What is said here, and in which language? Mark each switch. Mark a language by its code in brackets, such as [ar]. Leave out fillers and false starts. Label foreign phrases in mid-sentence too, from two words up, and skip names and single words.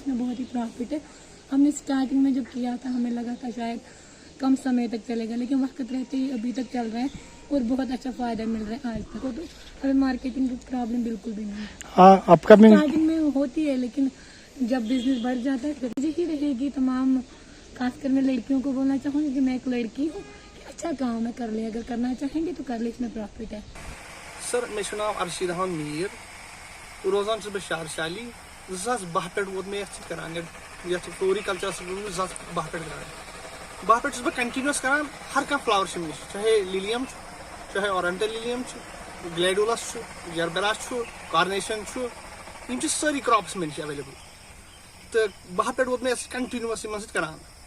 [ur] میں بہت ہی پروفٹ ہے ہم نے اسٹارٹنگ میں جب کیا تھا ہمیں لگا تھا شاید کم سمے تک چلے گا لیکن وقت رہتے ہی ابھی تک چل رہا ہے اور بہت اچھا فائدہ مل رہا ہے آج تک تو ابھی مارکیٹنگ کی پرابلم بالکل بھی نہیں ہے اسٹارٹنگ میں ہوتی ہے لیکن جب بزنس بڑھ جاتا ہے پھر یہی رہے گی تمام خاص کر میں لڑکیوں کو بولنا چاہوں گی کہ میں ایک لڑکی ہوں کہ اچھا کام ہے کر لیں اگر کرنا چاہیں گے تو کر لیں اس میں پروفٹ ہے [ks] سر مےٚ چھُ ناو ارشید احمد میٖر روزان چھُس بہٕ شہرشالی 2012 پٮ۪ٹھ ووت مےٚ یَتھ سۭتۍ کران یَتھ فلورِکلچرس سۭتۍ ووت مےٚ 2012 پٮ۪ٹھ کران 12 پٮ۪ٹھ چھُس بہٕ کنٹِنیوس کران ہر کانٛہہ فلاور چھُ مےٚ نِش چاہے لِلیم چھُ چاہے اورینٹل لِلیم چھُ گلیڈولس چھُ جربیرا چھُ کارنیشن چھُ یِم چھِ سٲری کراپس مےٚ نِش ایویلیبل تہٕ 12 پٮ۪ٹھ ووت مےٚ کنٹِنیوس یِمن سۭتۍ کران